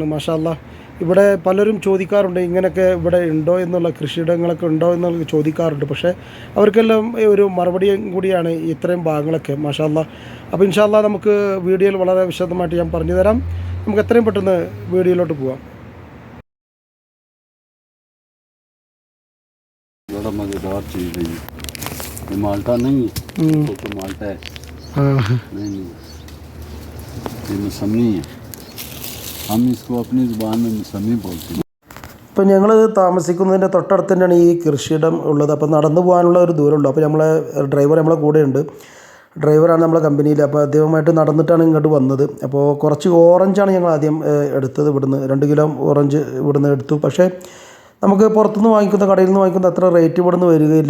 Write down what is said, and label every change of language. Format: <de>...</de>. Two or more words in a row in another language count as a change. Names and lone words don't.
<ar>ما شاء الله,</ar> <ml>ഇവിടെ പലരും ചോദിക്കാറുണ്ട് ഇങ്ങനെയൊക്കെ ഇവിടെ ഉണ്ടോ എന്നുള്ള കൃഷിയിടങ്ങളൊക്കെ ഉണ്ടോ എന്നുള്ള ചോദിക്കാറുണ്ട്. പക്ഷേ അവർക്കെല്ലാം ഒരു മറുപടിയും കൂടിയാണ് ഇത്രയും ഭാഗങ്ങളൊക്കെ.</ml> <ar>ما شاء الله,</ar> <ml>അപ്പോൾ</ml> <ar>إن شاء الله</ar> <ml>നമുക്ക് വീഡിയോയിൽ വളരെ വിശദമായിട്ട് ഞാൻ പറഞ്ഞു തരാം. നമുക്ക് എത്രയും പെട്ടെന്ന് വീഡിയോയിലോട്ട് പോകാം.</ml> <hi>बड़ा मज़ेदार चीज़ है ये माल्टा नहीं है, तो माल्टा है। नहीं नहीं, ये मौसमी है। हम इसको अपनी ज़ुबान में मौसमी बोलते हैं.</hi> <ml>ഇപ്പം ഞങ്ങൾ താമസിക്കുന്നതിൻ്റെ തൊട്ടടുത്ത് തന്നെയാണ് ഈ കൃഷിയിടം ഉള്ളത്. അപ്പോൾ നടന്നു പോകാനുള്ള ഒരു ദൂരമുള്ളൂ. അപ്പോൾ നമ്മളെ ഡ്രൈവർ നമ്മളെ കൂടെയുണ്ട്. ഡ്രൈവറാണ് നമ്മളെ കമ്പനിയിൽ. അപ്പോൾ അദ്ദേഹമായിട്ട് നടന്നിട്ടാണ് ഇങ്ങോട്ട് വന്നത്. അപ്പോൾ കുറച്ച് ഓറഞ്ചാണ് ഞങ്ങൾ ആദ്യം എടുത്തത്. ഇവിടുന്ന് 2 കിലോ ഓറഞ്ച് ഇവിടുന്ന് എടുത്തു. പക്ഷേ നമുക്ക് പുറത്തുനിന്ന് വാങ്ങിക്കുന്ന, കടയിൽ നിന്ന് വാങ്ങിക്കുന്ന അത്ര റേറ്റ് ഇവിടുന്ന് വരികയില്ല.</ml>